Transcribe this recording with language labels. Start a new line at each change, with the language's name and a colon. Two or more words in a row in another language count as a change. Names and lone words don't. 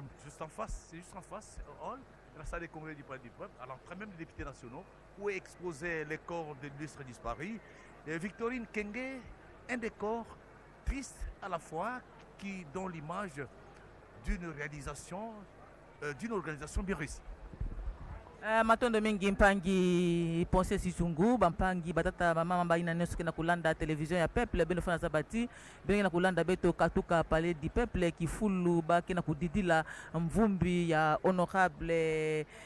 French: Juste en face, c'est juste en face, hall, la salle des congrès du Palais du Peuple, à l'entrée même des députés nationaux, où est exposé les corps de l'illustre disparu. Et Victorine Kenge, un décor triste à la fois, qui donne l'image d'une réalisation, d'une organisation bien réussie.
Kituba (Democratic Republic of Congo): Matondo mingi mpangi Ponce Sisungu bampangi batata mama baina nyonso kena kulanda television ya peuple beno fana zabati beno kulanda beto katuka
French: palais du peuple
Kituba (Democratic Republic of Congo): kifulu ba kena kudidila mvumbi ya honorable